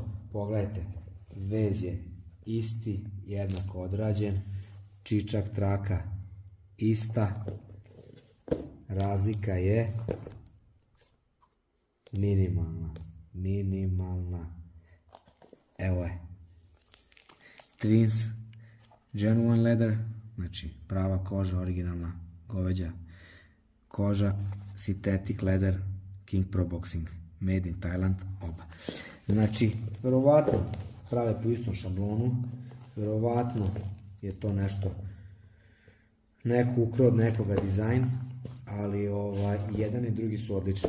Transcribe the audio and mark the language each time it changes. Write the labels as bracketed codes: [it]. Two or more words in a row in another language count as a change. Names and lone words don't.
[sr] Pogledajte, vez je isti, jednako odrađen, čičak traka ista, razlika je minimalna. Evo je. [en] Twins, genuine leather, [sr] znači prava koža, originalna goveđa koža, [en] synthetic leather, King Pro Boxing, made in Thailand, [sr] oba. Znači, verovatno prave po istom šablonu, verovatno je to nešto, neko ukrao od nekoga dizajn, ali jedan i drugi su odlični.